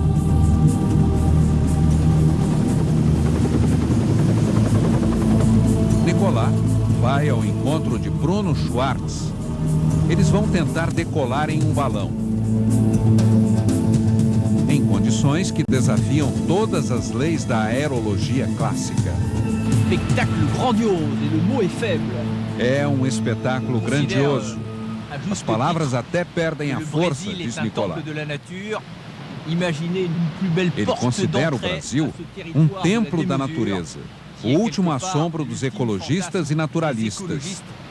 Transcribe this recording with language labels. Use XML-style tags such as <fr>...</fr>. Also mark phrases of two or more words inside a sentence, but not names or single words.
<pt>Nicolas vai ao encontro de Bruno Schwartz. Eles vão tentar decolar em um balão. Em condições que desafiam todas as leis da aerologia clássica.</pt> <fr>Spectacle grandiose, et le mot est faible.</fr> <pt>É um espetáculo grandioso. As palavras até perdem a força, diz Nicolas. Ele considera o Brasil um templo da natureza, o último assombro dos ecologistas e naturalistas.</pt>